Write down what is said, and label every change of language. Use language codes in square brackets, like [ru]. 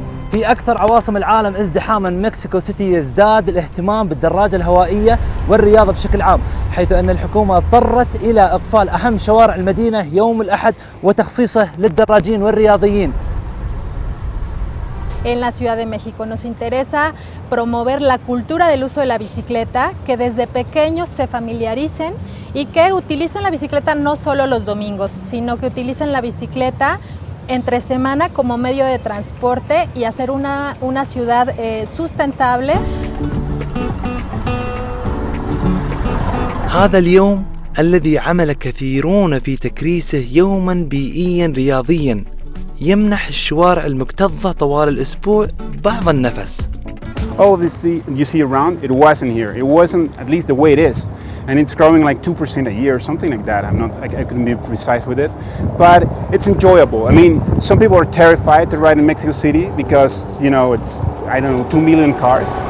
[ar] في أكثر عواصم العالم ازدحاما مكسيكو سيتي يزداد الاهتمام بالدراجة الهوائية والرياضة بشكل عام، حيث أن الحكومة اضطرت إلى إقفال أهم شوارع المدينة يوم الأحد وتخصيصه للدراجين والرياضيين. [es] En la Ciudad de México nos interesa promover la cultura del uso de la bicicleta, que desde pequeños se familiaricen y que utilicen la bicicleta no solo los domingos, sino que utilicen la bicicleta entre semana como medio de transporte y hacer una ciudad sustentable. [ar] هذا اليوم الذي عمل كثيرون في تكريسه يوما بيئيا رياضيا يمنح الشوارع المكتظة طوال الأسبوع بعض النفس. [en] All of this you see around, it wasn't here. It wasn't at least the way it is. And it's growing like 2% a year or something like that. I couldn't be precise with it, but it's enjoyable. I mean, some people are terrified to ride in Mexico City because, you know, it's, I don't know, 2 million cars.